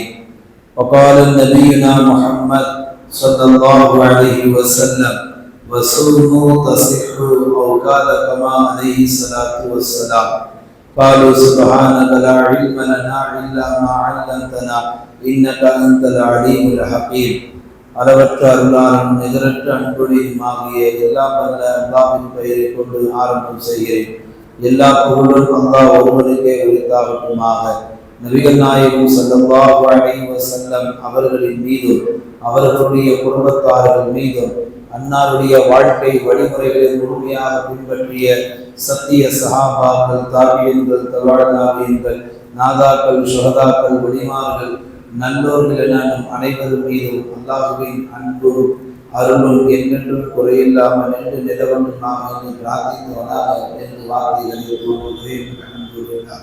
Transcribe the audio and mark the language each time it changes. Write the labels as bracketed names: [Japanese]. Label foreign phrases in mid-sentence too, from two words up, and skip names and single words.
[Arabic] وقال نبينا محمد صلى الله عليه وسلم: وصوموا تصحوا، أو قال كما عليه الصلاة والسلام. قالوا سبحانك لا علم لنا إلا ما علمتنا إنك أنت العليم الحكيم. [Tamil] அளவற்ற அருளாளன் நிகரற்ற அன்புடையுமாகிய எல்லாம் வல்ல அல்லாஹ்வின் பெயரை கொண்டு ஆரம்பம் செய்கிறேன். எல்லா புகழும் அல்லாஹ் ஒருவனுக்கே உரித்தாகட்டுமாக. நபிகள் நாயகம் [Arabic] صلى الله عليه وسلم [Tamil] அவர்களின் மீதும் அவர்களுடைய குடும்பத்தார்கள் மீதும் அன்னாருடைய வாழ்க்கை வழிமுறைகளை முழுமையாக பின்பற்றிய சத்திய சஹாபாக்கள், தாபியீன்கள், தபா தாபியீன்கள், நாதாக்கள், ஷுஹதாக்கள், வலிமார்கள், நல்லோர்கள் என அனைவரும் மீதும் அல்லாஹ்வின் அன்பும் அருளும் என்றென்றும் குறையில்லாமல் என்று நிலவண்டும் நாம் என்று பிரார்த்தித்தவனாக என்று வார்த்தைகளை கூறுகிறேன்.